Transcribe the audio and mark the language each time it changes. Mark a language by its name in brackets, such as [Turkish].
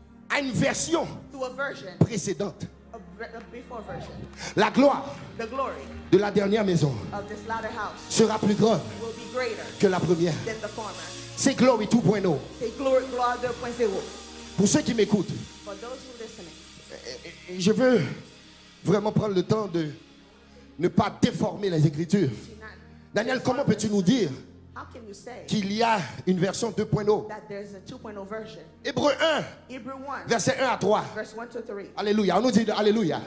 [French] à une version [English] to a version [French] précédente. [English] of before version. [French] La gloire [English] The glory [French] de la dernière maison [English] of this latter house [French] sera plus grande [English] will be greater [French] que la première. [English] than the former. [French] C'est Glory 2.0. [English] Say glory 2.0. [French] Pour ceux qui m'écoutent, [English] For those who are listening, [French] je veux vraiment prendre le temps de ne pas déformer les Écritures. [English] do not- [French] Daniel, comment peux-tu nous dire [English] how can you say [French] qu'il y a une version 2.0? [English] that there's a 2.0 version? [French] Hébreu 1, [English] Hebrew 1, [French] verset 1 à 3. [English] verse 1 to 3. [French] Alléluia. On nous dit de Alléluia.